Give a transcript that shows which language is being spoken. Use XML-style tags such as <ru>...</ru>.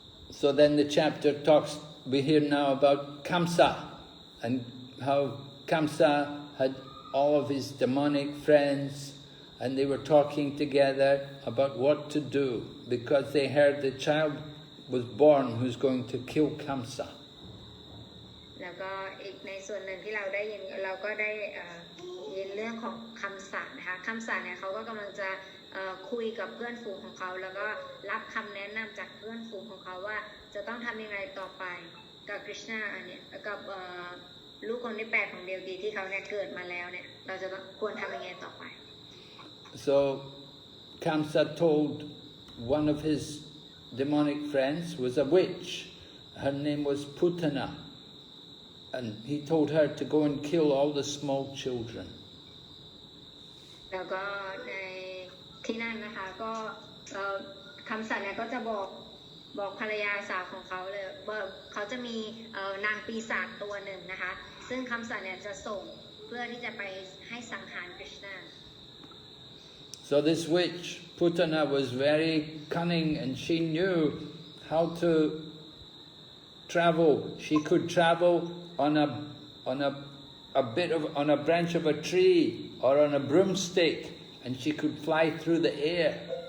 <en>So then the chapter talks, we hear now about Kamsa and how Kamsa had all of his demonic friends and they were talking together about what to do because they heard the child was born who's going to kill Kamsa.</en> <th>แล้วก็อีกในส่วนหนึ่งที่เราได้ยินเราก็ได้ยินเรื่องของคำสานะคะคำสาเนี่ยเขาก็กำลังจะคุยกับเพื่อนฝูงของเขาแล้วก็รับคำแนะนำจากเพื่อนฝูงของเขาว่าจะต้องทำยังไงต่อไปกับคริชนาเนี่ยกับลูกคนที่8ของเดวดีที่เขาเนี่ยเกิดมาแล้วเนี่ยเราจะควรทำยังไงต่อไป</th> <en>So Kamsa told one of his demonic friends was a witch. Her name was Putana. And he told her to go and kill all the small children.</en> <th>แล้วก็ในที่นั่นนะคะก็คำสั่งเนี่ยก็จะบอกภรรยาสาวของเขาเลยว่าเขาจะมีนางปีศาจตัวหนึ่งนะคะซึ่งคำสั่งเนี่ยจะส่งเพื่อที่จะไปให้สังหารคริชนา</th> <en>So this witch, Putana, was very cunning and she knew how to travel. She could travel on a branch of a tree or on a broomstick, and she could fly through the air.</en>